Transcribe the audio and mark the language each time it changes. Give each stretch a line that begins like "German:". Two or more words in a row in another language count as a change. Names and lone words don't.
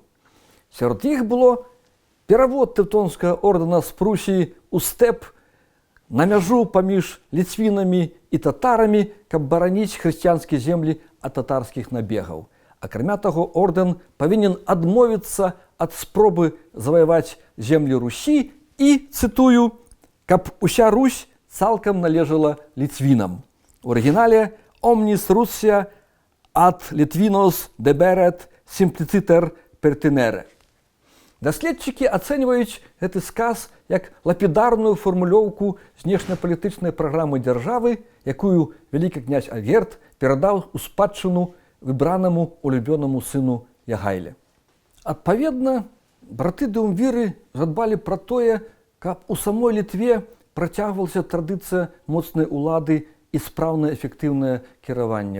Belarusian: Сярод іх было перавод тэўтонскага ордэна з Прусіі ў стэп на мяжу паміж ліцвінамі і татарамі, каб бараніць хрысціянскія землі ад татарскіх набегаў. Акрамя таго, ордэн павінен адмовіцца ад спробы заваяваць землі Русі і, цытую, каб уся Русь цалкам належала ліцвінам.
Latin: У арыгінале «Omnis Russia ad Litvinos deberet simpliciter pertinere».
Belarusian: Даследчыкі ацэньваюць гэты сказ як лапідарную фармулёўку знешнепалітычнай праграмы дзяржавы, якую вялікі князь Альгерд перадаў у спадчыну выбранаму улюбёнаму сыну Ягайле. Адпаведна, браты дуумвіры задбалі пра тое, каб у самой Літве працягвалася традыцыя моцнай улады і спраўнае эфектыўнае кіраванне.